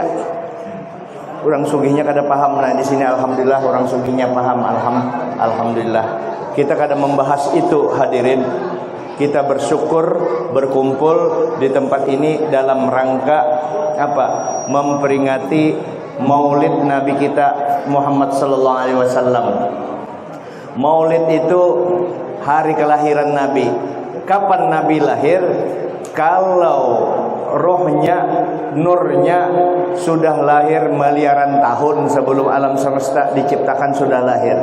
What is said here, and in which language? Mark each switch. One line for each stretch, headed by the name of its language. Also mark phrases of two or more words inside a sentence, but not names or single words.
Banjar: Orang sugihnya kada paham. Nah di sini alhamdulillah orang sugihnya paham. Alhamdulillah. Kita kada membahas itu, hadirin. Kita bersyukur berkumpul di tempat ini dalam rangka apa?
Indonesian: Memperingati Maulid Nabi kita Muhammad
Arabic: صلى الله عليه وسلم.
Indonesian: Maulid itu hari kelahiran Nabi. Kapan Nabi lahir? Kalau rohnya, nurnya sudah lahir miliaran tahun sebelum alam semesta diciptakan sudah lahir.